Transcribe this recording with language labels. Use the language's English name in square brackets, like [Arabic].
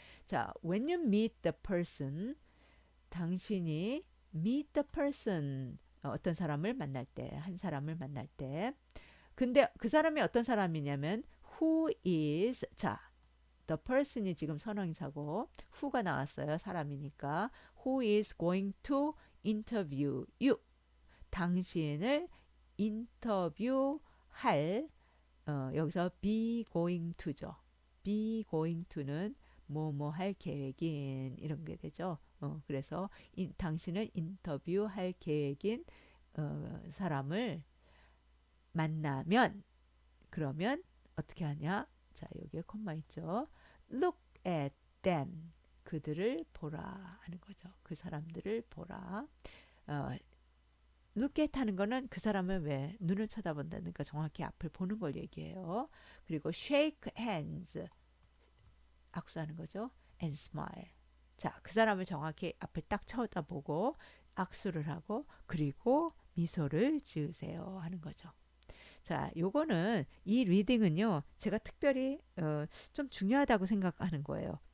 [Korean] 자, [English] when you meet the person [Korean] 당신이 meet the person 어떤 사람을 만날 때 한 사람을 만날 때 근데 그 사람이 어떤 사람이냐면 who is 자 the person이 지금 선행사고 who가 나왔어요. 사람이니까 [English] who is going to interview you [Korean] 당신을 인터뷰할 여기서 be going to죠. be going to는 뭐뭐 할 계획인 이런 게 되죠. 그래서 당신을 인터뷰할 계획인 사람을 만나면 그러면 어떻게 하냐? 자, 여기에 콤마 있죠. [English] Look at them. [Korean] 그들을 보라 하는 거죠. 그 사람들을 보라. 어, look at 하는 거는 그 사람을 왜 눈을 쳐다본다니까 정확히 앞을 보는 걸 얘기해요. [English] 그리고 shake hands. [Korean] 악수하는 거죠. [English] and smile. [Korean] 자, 그 사람을 정확히 앞을 딱 쳐다보고 악수를 하고 그리고 미소를 지으세요 하는 거죠. 자, 요거는 이 리딩은요. 제가 특별히 좀 중요하다고 생각하는 거예요.